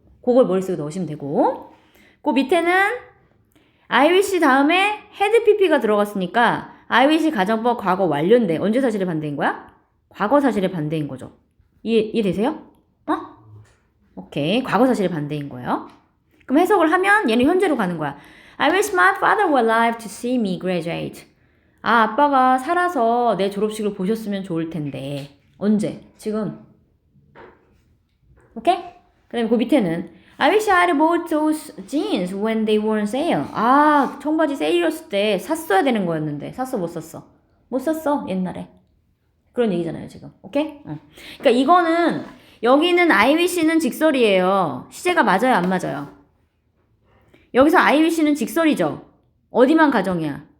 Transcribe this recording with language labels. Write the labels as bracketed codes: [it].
[ko] 그걸 머릿속에 넣으시면 되고 그 밑에는 I wish 다음에 had pp가 들어갔으니까 I wish 가정법 과거 완료인데 언제 사실의 반대인 거야? 과거 사실의 반대인 거죠. 이해되세요? 오케이. 과거 사실의 반대인 거예요. 그럼 해석을 하면 얘는 현재로 가는 거야. [en] I wish my father were alive to see me graduate. [ko] 아빠가 살아서 내 졸업식을 보셨으면 좋을 텐데. 언제? 지금. 오케이? 그 다음에 그 밑에는 [en] I wish I had bought those jeans when they were on sale. [ko] 아, 청바지 세일이었을 때 샀어야 되는 거였는데 샀어 못 샀어? 못 샀어 옛날에. 그런 얘기잖아요 지금. 오케이? 그러니까 이거는 여기는 I wish는 직설이에요. 시제가 맞아요 안 맞아요? 여기서 I wish는 직설이죠. 어디만 가정이야?